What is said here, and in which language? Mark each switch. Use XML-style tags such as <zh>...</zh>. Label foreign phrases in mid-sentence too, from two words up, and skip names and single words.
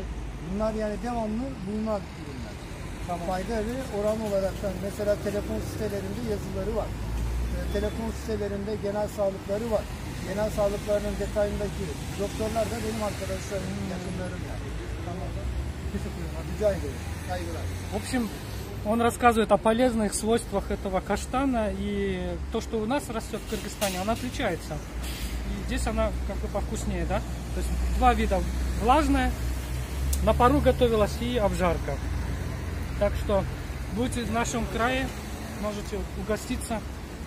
<tr>Bunlar yani devamlı bulunan ürünler. Fayda ve oran olarak da mesela telefon sitelerinde yazıları var. Telefon sitelerinde genel sağlıkları var. Genel sağlıklarının detayındaki doktorlar da benim arkadaşlarım, yakınlarım yani. Tamam. Rica ederim. Saygılar.</tr> <ru>В общем, он рассказывает о полезных свойствах этого каштана, и то, что у нас растет в Кыргызстане, она отличается. И здесь она как бы повкуснее, да? То есть два вида: влажная, на пару готовилась, и обжарка. Так что будете в нашем крае, можете угоститься</ru>